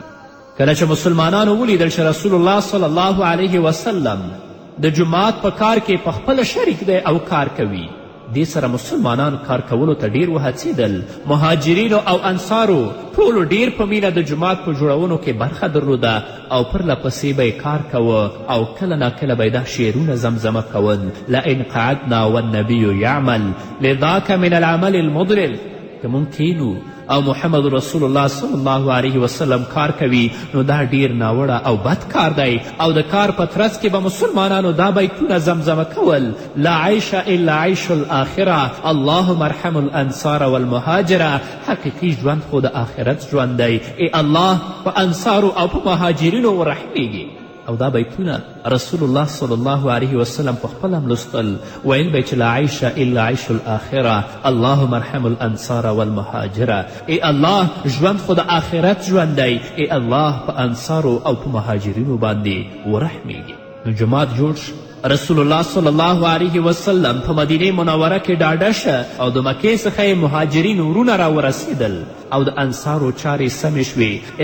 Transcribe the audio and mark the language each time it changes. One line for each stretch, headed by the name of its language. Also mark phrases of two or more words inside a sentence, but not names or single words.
Pashto: کله چې مسلمانانو ولیدل چې رسول الله
Arabic: صلی الله علیه وسلم
Pashto: د جماعت په کار کې پخپله شریک دی او کار کوي، دې سره مسلمانان کار کولو ته ډیر وهڅېدل. مهاجرینو او انصارو ټولو ډیر په مینه د جماعت په جوړونو کې برخه درلوده او پرله پسې به یې کار کوه او کله ناکله به یې دا شعرونه زمزمه کول:
Arabic: لئن قعدنا والنبي یعمل لذاک من العمل المضلل.
Pashto: که مونږ کینو او محمد رسول الله
Arabic: صلی الله علیه وسلم
Pashto: کار کوي، نو دا ډیر ناوړه او بد کار دی. او د کار په ترڅ کې به مسلمانانو دا بیتونه زمزمه کول:
Arabic: لا عیش الا عیش الاخره اللهم ارحم الانصار والمهاجره.
Pashto: حقیقي ژوند خو د آخرت ژوند دی، ای الله په انصارو او په مهاجرینو ورحمیږي. او دا بیتونه رسول الله
Arabic: صلی الله علیه وسلم
Pashto: په خپل هم لوستل، ویل به چې
Arabic: لا عیش الا عیش الاخره اللهم ارحم الانصار والمهاجره.
Pashto: ای الله ژوند خو د آخرت ژوند دی، ای الله په انصارو او په مهاجرینو باندې ورحمیږي. نو جماعت جوړ شو. رسول الله
Arabic: صلی الله علیه وسلم
Pashto: په مدینه منوره کې ډاډه شه او د مکې څخه یې مهاجرین ورونه راورسېدل او د انصارو چارې سمې شوې.